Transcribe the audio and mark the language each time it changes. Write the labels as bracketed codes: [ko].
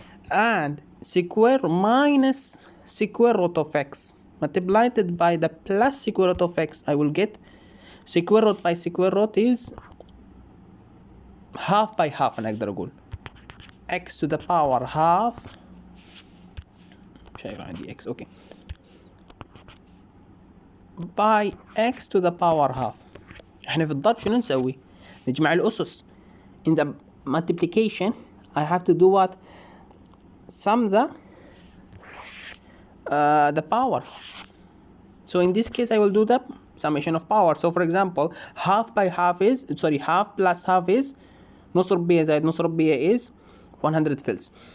[en] And square minus square root of x multiplied by the plus square root of x, I will get square root by square root is half by half. [ar] أنا أقدر أقول [en] x to the power half. [ar] شايف عندي x. [en] okay, by x to the power half. [ar] احنا في الضرب شنو نسوي؟ نجمع الأسس. [en] In the multiplication I have to do what? Sum the powers. So in this case I will do the summation of power. So for example, half plus half is [ar] نص ربيع زائد نص ربيع [en] is 100 fils.